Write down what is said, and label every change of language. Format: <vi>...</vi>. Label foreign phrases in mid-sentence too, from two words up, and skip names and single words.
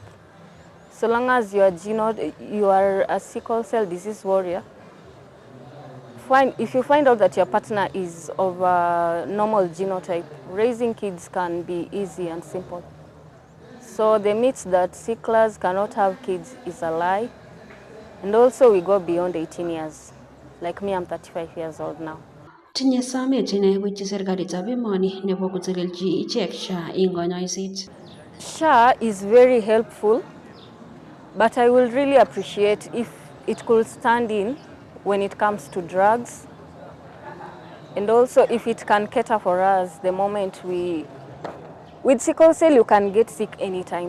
<en>So long as you are a sickle cell disease warrior, if you find out that your partner is of a normal genotype, raising kids can be easy and simple. So the myth that sicklers cannot have kids is a lie. And also we go beyond 18 years. Like me, I'm 35 years old now.</en> <kln>Tinye samet inewekyi serikalitab emoni nebo kotelelchi ichek SHA eng konyoiset.</kln> <en>SHA is very helpful, but I will really appreciate if it could stand in when it comes to drugs. And also if it can cater for us the moment with sickle cell you can get sick anytime.</en>